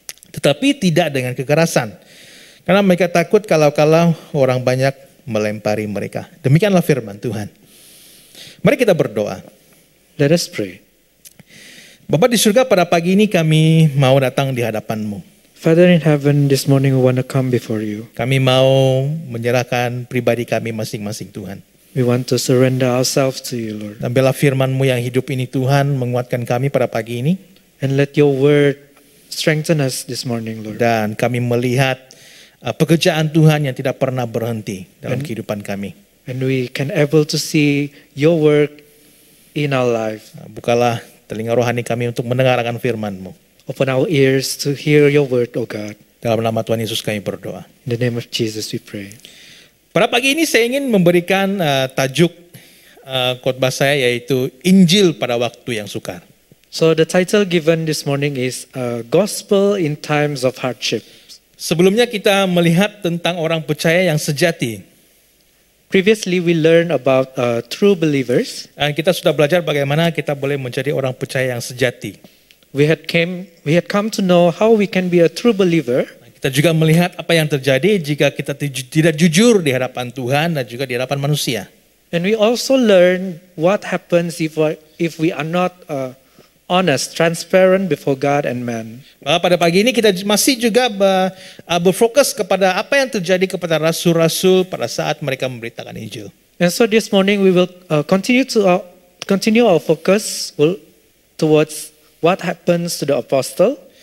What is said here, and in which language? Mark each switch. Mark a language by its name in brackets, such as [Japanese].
[Malay] Tetapi tidak dengan kekerasan, karena mereka takut kalau-kalau orang banyak melempari mereka. Demikianlah firman Tuhan. Mari kita berdoa. [English] Let us pray. [Malay] Bapa di surga, pada pagi ini kami mau datang di hadapan-Mu. [English] Father in heaven, this morning we want to come before you. [Malay] Kami mau menyerahkan pribadi kami masing-masing Tuhan. [English] We want to surrender ourselves to you, Lord. [Malay] Dan biarlah firman-Mu yang hidup ini Tuhan menguatkan kami pada pagi ini. [English] And let your word strengthen us this morning, Lord. [Malay] Dan kami melihat pekerjaan Tuhan yang tidak pernah berhenti dalam kehidupan kami. [English] And we can able to see your work in our life. [Malay] Bukalah telinga rohani kami untuk mendengarkan firman-Mu. [English] Open our ears to hear your word, O God. [Malay] Dalam nama Tuhan Yesus kami berdoa. [English] In the name of Jesus we pray. [Malay] Pada pagi ini saya ingin memberikan tajuk khotbah saya, yaitu Injil pada waktu yang sukar. [English] So the title given this morning is Gospel in Times of Hardship. [Malay] Sebelumnya kita melihat tentang orang percaya yang sejati. [English] Previously, we learned about true believers. [Malay] Dan kita sudah belajar bagaimana kita boleh menjadi orang percaya yang sejati. [English] We had come to know how we can be a true believer. [Malay] Kita juga melihat apa yang terjadi jika kita tidak jujur di hadapan Tuhan dan juga di hadapan manusia. [English] And we also learn what happens if we are not honest, transparent before God and man. [Malay] Pada pagi ini kita masih juga berfokus kepada apa yang terjadi kepada rasul-rasul pada saat mereka memberitakan Injil. [English] And so this morning we will continue our focus towards what happens to the apostle.